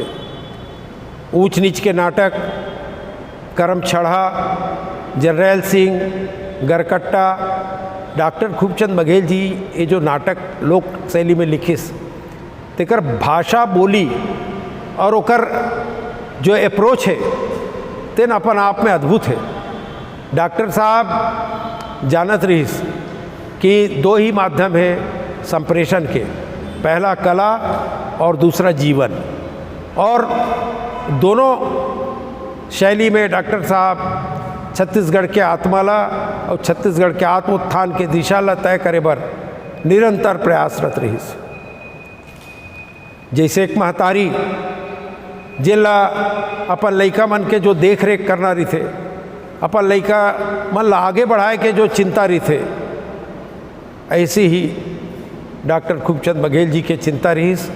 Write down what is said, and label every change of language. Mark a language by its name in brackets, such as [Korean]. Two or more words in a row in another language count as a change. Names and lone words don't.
[Chhattisgarhi] ऊंच नीच के नाटक, करम छड़ा, जरनैल सिंह, गरकट्टा, डॉक्टर खूबचंद बघेल जी ये जो नाटक लोक शैली में लिखिस तेकर भाषा बोली और ओकर जो अप्रोच है तेन अपन आप में अद्भुत है। डॉक्टर साहब जानत रहीस कि दो ही माध्यम है संप्रेषण के, पहला कला और दूसरा जीवन, और दोनों शैली में डॉक्टर साहब छत्तीसगढ़ के आत्माला और छत्तीसगढ़ के आत्मोत्थान के दिशा ला तय करे बर निरंतर प्रयासरत रहीस। जैसे एक महतारी जिला अपन लइका मन के जो देख रेख करना रही थे, अपन लइका मन ला आगे बढ़ाए के जो चिंता रही थे, ऐसे ही डॉक्टर खूबचंद बघेल जी के चिंता रहीस।